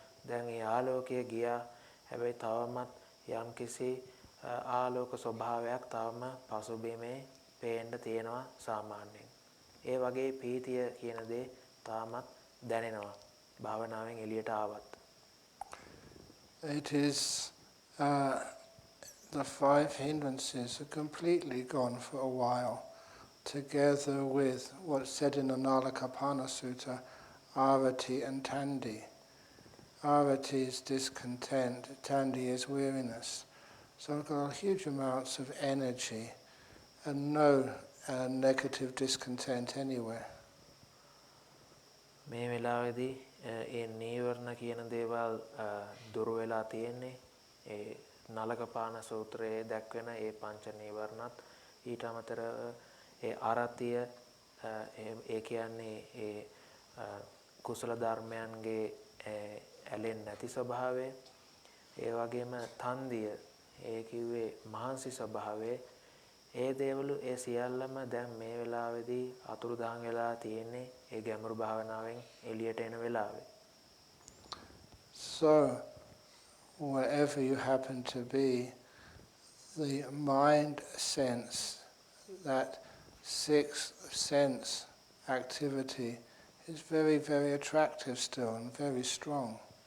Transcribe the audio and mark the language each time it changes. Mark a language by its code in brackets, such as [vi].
[si] දැන් ඒ ආලෝකය ගියා. හැබැයි තවමත් යම් කිසි ආලෝක ස්වභාවයක් තවම පසුබිමේ පේන්න තියෙනවා සාමාන්‍යයෙන්. ඒ වගේ පීතිය කියන දේ තාමත් දැනෙනවා භාවනාවෙන් එළියට ආවත්. [en] It is the five hindrances are completely gone for a while, together with what's said in the Nalakapana Sutta, Arati and Tandi. Arati is discontent, Tandi is weariness. So I've got huge amounts of energy and no negative discontent anywhere. [si] මේ වෙලාවේදී ඒ නීවරණ කියන දේවල් දුරු වෙලා තියෙන්නේ. ඒ නලකපාන සූත්‍රයේ දැක්වෙන ඒ පංච නීවරණත් ඊට අමතරව ඒ ආරතිය ඒ කියන්නේ ඒ කුසල ධර්මයන්ගේ ඇලෙන්නේ නැති ස්වභාවය. ඒ වගේම තන්දිය ඒ කිව්වේ මහන්සි ස්වභාවය. ඒ දේවලු ඒ සියල්ලම දැන් මේ වෙලාවේදී අතුරුදහන් වෙලා තියෙන්නේ ඒ ගැඹුරු භාවනාවෙන් එළියට එන වෙලාවේ. [en] So wherever you happen to be, the mind sense, that sixth sense activity is very, very attractive still and very strong.